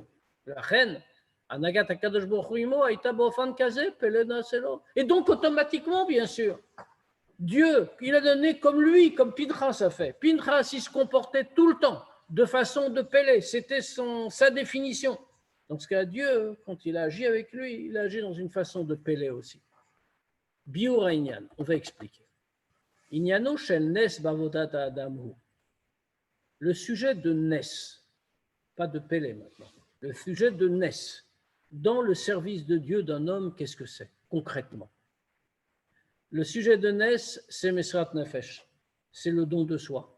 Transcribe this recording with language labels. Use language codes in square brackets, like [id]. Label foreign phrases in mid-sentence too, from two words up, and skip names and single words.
[fr] La reine, et donc automatiquement, bien sûr, Dieu, il a donné comme lui, comme Pinchas a fait. Pinchas, il se comportait tout le temps de façon de Pélé, c'était sa définition. Dans ce cas, Dieu, quand il a agi avec lui, il a agi dans une façon de Pélé aussi. [he] ביאור ענין, [fr] on va expliquer. [he] ענינו של נס בעבודת האדם. [fr] Le sujet de Nes, pas de Pélé maintenant, le sujet de Nes, dans le service de Dieu d'un homme, qu'est-ce que c'est concrètement? Le sujet de Nes, c'est [he] מסירת נפש, [fr] c'est le don de soi.